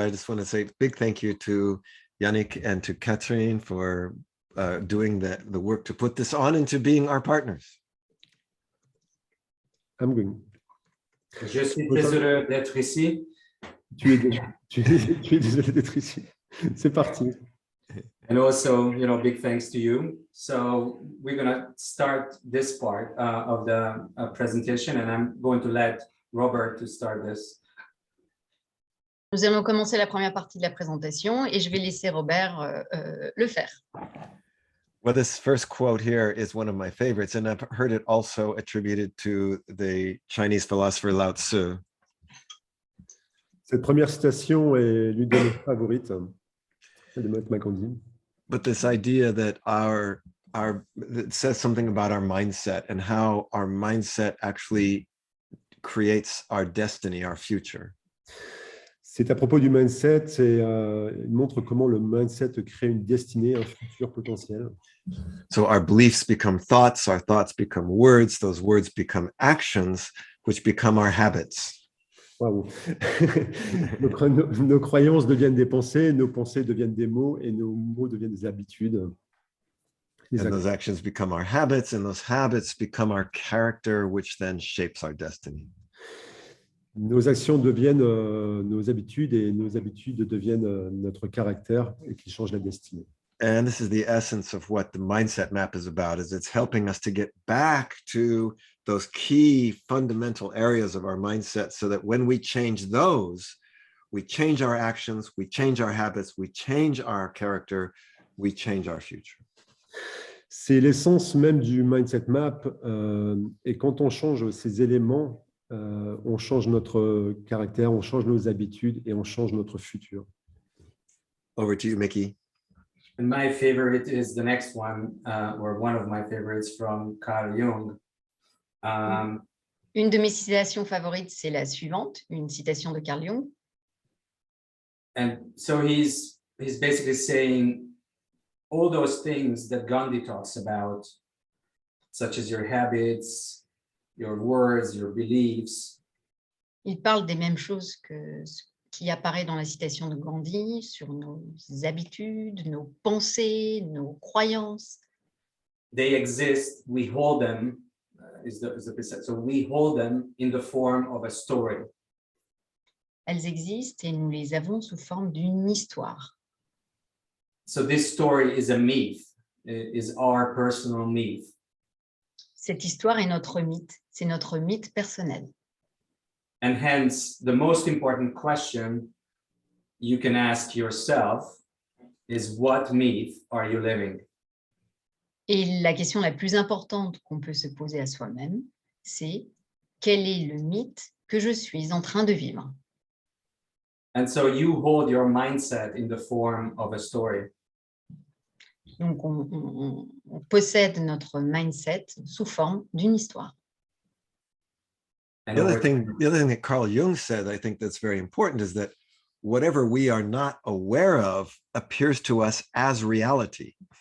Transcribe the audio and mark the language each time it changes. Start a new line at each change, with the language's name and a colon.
English: I just want to say a big thank you to Yannick and to Catherine for doing the work to put this on and to being our partners. I'm going.
French: Je suis très heureux d'être ici. Tu es désolé d'être ici. C'est parti.
English: And also, big thanks to you. So we're going to start this part of the presentation, and I'm going to let Robert to start this.
French: Nous allons commencer la première partie de la présentation et je vais laisser Robert le faire.
English: Well, this first quote here is one of my favorites, and I've heard it also attributed to the Chinese philosopher Lao Tzu.
French: Cette première citation est l'une de mes favorites, celle de Mahatma Gandhi.
English: But this idea that it says something about our mindset and how our mindset actually creates our destiny, our future.
French: C'est à propos du mindset et il montre comment le mindset crée une destinée, un futur potentiel.
English: So our beliefs become thoughts, our thoughts become words, those words become actions, which become our habits. Wow.
French: Nos croyances deviennent des pensées, nos pensées deviennent des mots et nos mots deviennent des habitudes.
English: And those actions become our habits, and those habits become our character, which then shapes our destiny.
French: Nos actions deviennent nos habitudes et nos habitudes deviennent notre caractère et qui changent la destinée.
English: And this is the essence of what the mindset map is about, is it's helping us to get back to those key fundamental areas of our mindset so that when we change those, we change our actions, we change our habits, we change our character, we change our future.
French: C'est l'essence même du mindset map et quand on change ces éléments, on change notre caractère, on change nos habitudes et on change notre futur.
English: Over to you, Mickey. And my favorite is the next one, or one of my favorites from Carl Jung.
French: Une de mes citations favorites, c'est la suivante, une citation de Carl Jung.
English: And so he's basically saying all those things that Gandhi talks about, such as your habits, your words, your beliefs.
French: Il parle des mêmes choses que ce qui apparaît dans la citation de Gandhi sur nos habitudes, nos pensées, nos croyances.
English: They exist, we hold them, so we hold them in the form of a story.
French: Elles existent et nous les avons sous forme d'une histoire.
English: So this story is a myth, is our personal myth.
French: Cette histoire est notre mythe, c'est notre mythe personnel.
English: And hence, the most important question you can ask yourself is, what myth are you living?
French: Et la question la plus importante qu'on peut se poser à soi-même, c'est quel est le mythe que je suis en train de vivre?
English: And so you hold your mindset in the form of a story.
French: Donc, on possède notre mindset sous forme d'une histoire.
English: And The other over thing, time- the other thing that Carl Jung said, I think that's very important, is that whatever we are not aware of appears to us as reality.